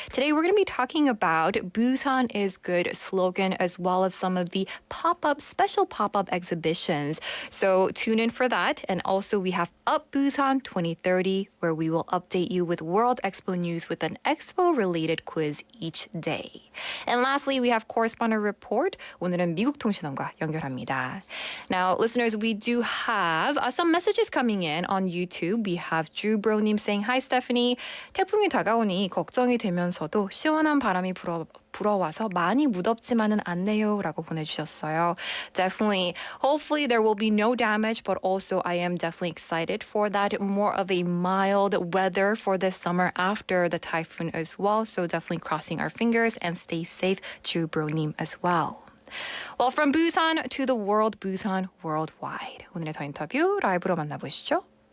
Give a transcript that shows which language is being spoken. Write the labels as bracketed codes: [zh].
[en] Today, we're going to be talking about Busan is Good slogan, as well as some of the special pop-up exhibitions. So tune in for that. And also, we have Up Busan 2030, where we will update you with World Expo news with an expo-related quiz each day. And lastly, we have Correspondent Report. [ko] 오늘은 미국통신원과 연결합니다. [en] Now, listeners, we do have some messages coming in on YouTube. We have Drew Bro님 saying, Hi, Stephanie. [ko] 태풍이 다가오니 걱정이 되면서도 시원한 바람이 불어와서 많이 무덥지만은 않네요 라고 보내주셨어요. [en] Definitely, hopefully there will be no damage, but also I am definitely excited for that. More of a mild weather for this summer after the typhoon as well. So definitely crossing our fingers and stay safe, Drew Bro님 as well. Well, from Busan to the world, Busan Worldwide. [ko] 오늘의 더 인터뷰 라이브로 만나보시죠.